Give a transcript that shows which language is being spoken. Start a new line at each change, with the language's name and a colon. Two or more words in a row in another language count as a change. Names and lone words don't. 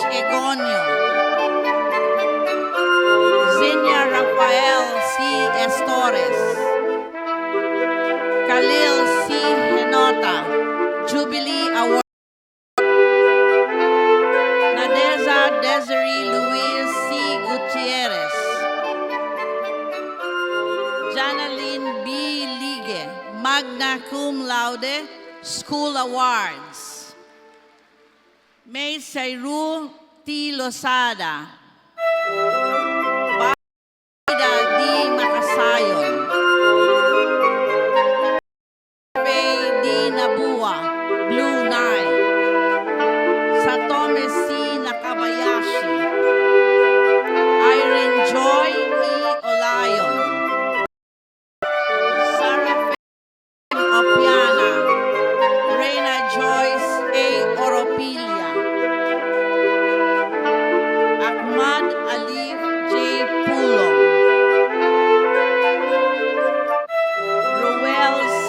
English: Egonio, Zinia Rafael C. Estores, Khalil C. Henota, Jubilee Award. Nadeza Desiree Luis C. Gutierrez, Janeline B.
Latin: Ligue, magna cum laude,
English: School Awards. May Sairu T. Losada, Baida D. Makasayon, Faye D. Nabua, Blue Knight, Satome C. Nakabayashi, Irene Joy E. Olayon, Sarah Faye Opiana, Reina Joyce A. Oropilia, Ahmad Alif J. Pulong, Ruel C.